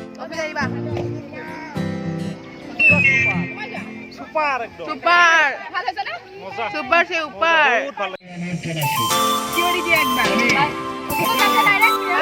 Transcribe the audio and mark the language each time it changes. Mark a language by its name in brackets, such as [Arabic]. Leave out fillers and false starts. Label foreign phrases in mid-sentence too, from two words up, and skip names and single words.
[Assamese] এইফালে আহিবা সুপার একদম সুপার ভাল হৈছে না মজা [Hindi] सुपर से ऊपर [Assamese] বহুত ভালো [Bangla] থিওরি দিয়ে একবার ওকে কাছে ডাইরেক্ট